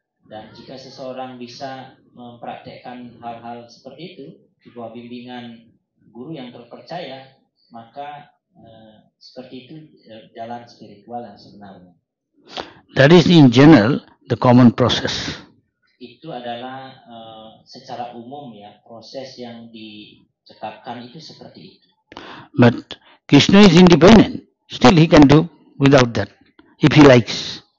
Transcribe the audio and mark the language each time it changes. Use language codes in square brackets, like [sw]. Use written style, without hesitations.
[id] Dan jika seseorang bisa mempraktekkan hal-hal seperti itu di bawah bimbingan guru yang terpercaya, maka seperti itu jalan spiritual yang sebenarnya. [en] That is in general the common process. [id] Itu adalah secara umum ya, proses yang ditetapkan itu seperti itu. [en] But Krishna is independent. Still he can do without that if he likes.